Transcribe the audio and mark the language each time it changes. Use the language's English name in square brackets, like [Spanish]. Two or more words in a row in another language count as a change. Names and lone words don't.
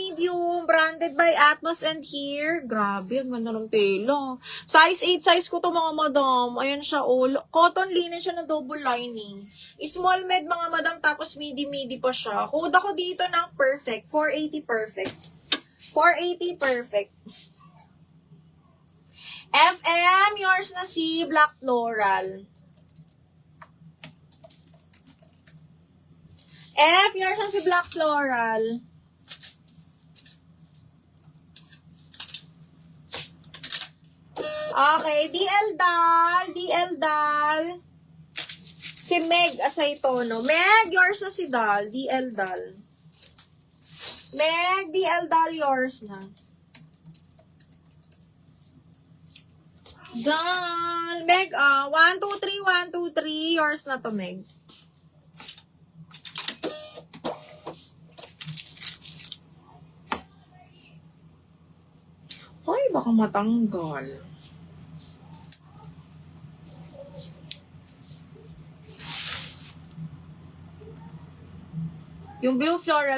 [English] medium, branded by Atmos and Here. [Filipino] Grabe, ang ganda ng tela. Size 8 size ko to mga madam. Ayan siya, oh. [English] Cotton linen [Filipino] siya na double lining. [English] Small med [Filipino] mga madam, tapos midi-midi pa siya. Code ako dito ng perfect. 480 perfect. 480 perfect. FM, yours na si Black Floral. F, yours na si Black Floral. Okay, DL Dal. Si Meg Asaytono. Meg, yours na si Dal. DL Dal. Meg, DL Dal, yours na. Dal. Meg, 1, 2, 3, 1, 2, 3. Yours na to, Meg. Ay, baka matanggal. Yung blue floral.